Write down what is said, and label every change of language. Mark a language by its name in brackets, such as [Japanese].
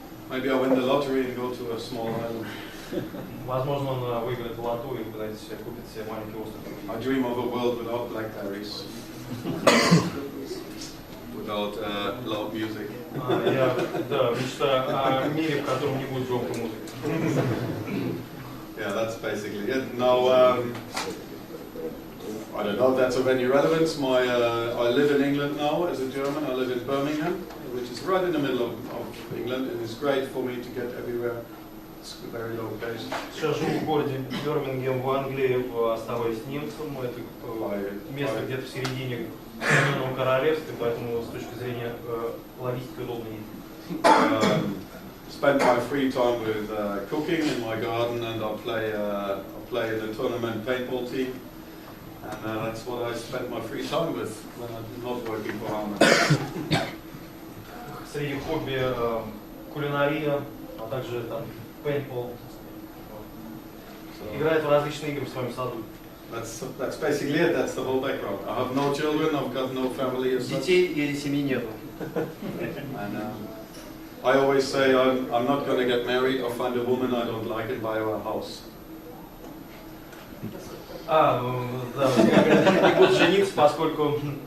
[English] Maybe I win the lottery and go to a small island. [Russian] Возможно, он выиграет в лото и купит себе маленький остров. [English] I dream of a world without blackberries. Without loud music. [Russian] Я мечтаю о мире, в котором не будет громкой музыки. [English] Yeah, that's basically it. Now, I don't know if that's of any relevance. I live in England now as a German. I live in Birmingham, which is right in the middle of England, and it's great for me to get everywhere. It's very low pace. [Russian] Сейчас живу в городе Бирмингем в Англии, оставаясь немцем. Это место где-то в середине Соединенного Королевства, поэтому с точки зрения логистики удобно ездить. [English] Spend my free time with cooking in my garden, and I'll play in the tournament paintball team. And that's what I spend my free time with when I'm not working for Harman. [Russian] Среди хобби кулинария, а также там paintball. Играет в различные игры в своем саду. [English] That's basically it. That's the whole background. I have no children. I've got no family. [Russian] Детей или семьи нету. [English] And I always say I'm not going to get married or find a woman I don't like and buy her a house. [Russian] Да, не буду жениться, поскольку...